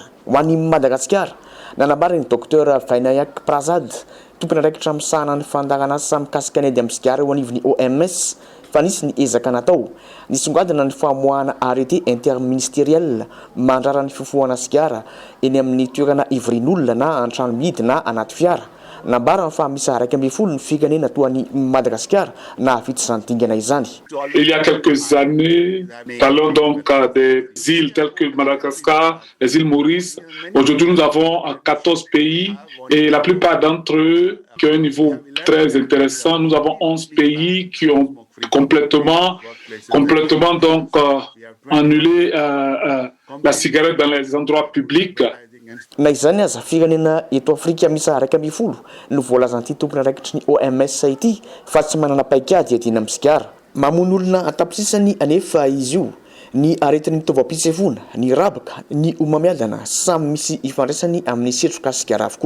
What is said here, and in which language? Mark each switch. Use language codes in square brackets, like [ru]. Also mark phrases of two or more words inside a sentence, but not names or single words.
[mg] Ho an'i Madagasikara, nanambariny Dr Vainayak Prasad, tompony andraikitra misahana ny fandaran'asa mikasika ny ady amin'ny sigara eo anivon'ny OMS, fa nisy ny ezaka natao. Nisongadina ny famoahana [fr] arrêté interministériel [mg] mandrara ny fifohana sigara eny amin'ny toerana ivorian'olona na an-trano mihidy na anaty fiara. Nambara fa misy 140 ny firenena toa ny Madagascar na vitsy izany dingana izany. [fr] Il y a quelques années, parlons donc des îles telles que Madagascar, les îles Maurice. Aujourd'hui, nous avons 14 pays et la plupart d'entre eux qui ont un niveau très intéressant. Nous avons 11 pays qui ont complètement donc annulé la cigarette dans les endroits publics. [mg] Na izany aza firenena eto Afrika misy 110 no voalazan'ity tompony andraikitry ny OMS ity fa tsy manana paikady adina amin'ny sigara. Mamono olona an-taposisany anefa izy io, ny aretin'ny fitaovam-pitsefoana, ny rabaka, ny homamiadana samy misy ifandraisany amin'ny setroka sigara avokoa.